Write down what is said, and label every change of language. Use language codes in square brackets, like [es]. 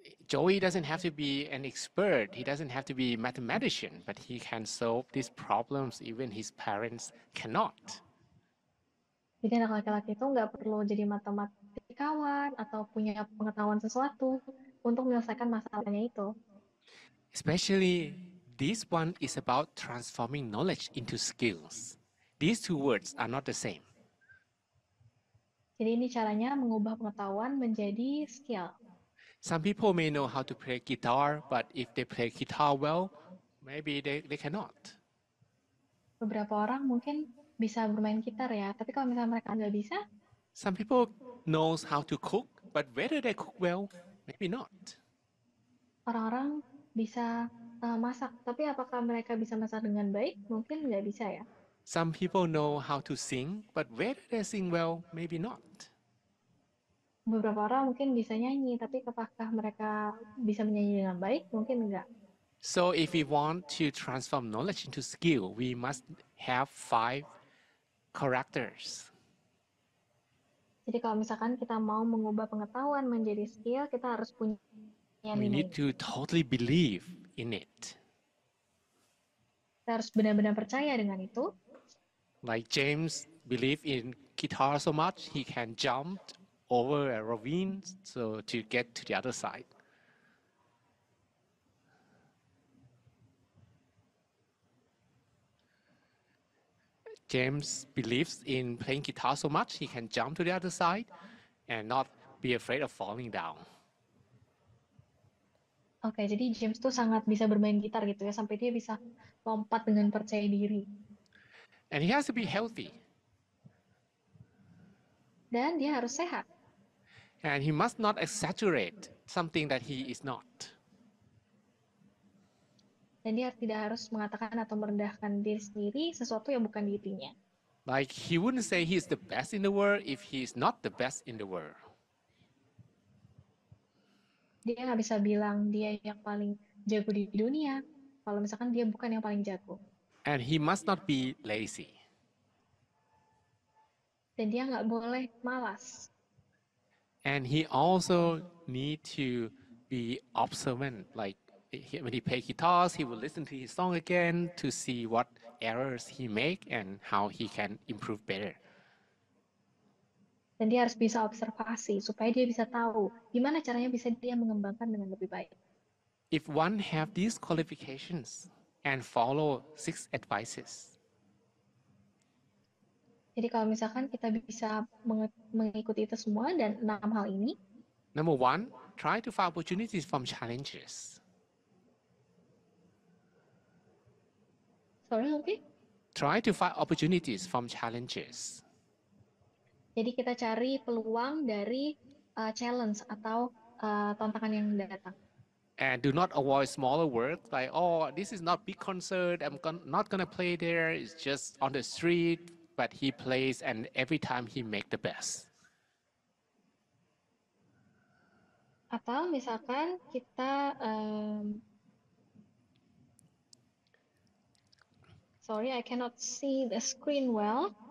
[en] Joey doesn't have to be an expert. He doesn't have to be a mathematician, but he can solve these problems even his parents cannot. [id] Jadi anak laki-laki itu nggak perlu jadi matematikawan atau punya pengetahuan sesuatu untuk menyelesaikan masalahnya itu. [en] Especially, this one is about transforming knowledge into skills. These two words are not the same. [id] Jadi ini caranya mengubah pengetahuan menjadi skill. [en] Some people may know how to play guitar, but if they play guitar well, maybe they cannot. [id] Beberapa orang mungkin bisa bermain gitar ya, tapi kalau misalnya mereka nggak bisa, [en] Some people knows how to cook, but whether they cook well, maybe not. [id] orang-orang bisa masak, tapi apakah mereka bisa masak dengan baik? Mungkin nggak bisa ya. [en] Some people know how to sing, but whether they sing well, maybe not. [id] Beberapa orang mungkin bisa nyanyi, tapi apakah mereka bisa menyanyi dengan baik? Mungkin enggak. [en] So if we want to transform knowledge into skill, we must have 5 characters. [id] Jadi kalau misalkan kita mau mengubah pengetahuan menjadi skill, kita harus punya [en] We 5 need to totally believe in it. [id] Kita harus benar-benar percaya dengan itu. [en] Like James believed in guitar so much, he can jump over a ravine so to get to the other side. James believes in playing guitar so much, he can jump to the other side and not be afraid of falling down. [id] Oke, jadi James tuh sangat bisa bermain gitar gitu ya, sampai dia bisa lompat dengan percaya diri. [en] And he has to be healthy. [id] Dan dia harus sehat. [en] And he must not exaggerate something that he is not. [id] Dan dia tidak harus mengatakan atau merendahkan diri sendiri sesuatu yang bukan dirinya. [en] Like he wouldn't say he's the best in the world if he's not the best in the world. [id] Dia nggak bisa bilang dia yang paling jago di dunia, kalau misalkan dia bukan yang paling jago. [en] And he must not be lazy. [id] Dan dia nggak boleh malas. [en] And he also need to be observant. Like when he play guitars, he will listen to his song again to see what errors he make and how he can improve better. [id] Dan dia harus bisa observasi supaya dia bisa tahu gimana caranya bisa dia mengembangkan dengan lebih baik. [en] If one have these qualifications and follow 6 advices, [id] Jadi kalau misalkan kita bisa mengikuti itu semua dan 6 hal ini, [en] number 1, try to find opportunities from challenges. sorry, okay? Try to find opportunities from challenges. [id] Jadi kita cari peluang dari challenge atau tantangan yang datang. [en] And do not avoid smaller work like, oh, this is not big concert, not gonna play there, it's just on the street, but he plays and every time he make the best. [id] Atau misalkan kita, [en] sorry, I cannot see the screen well.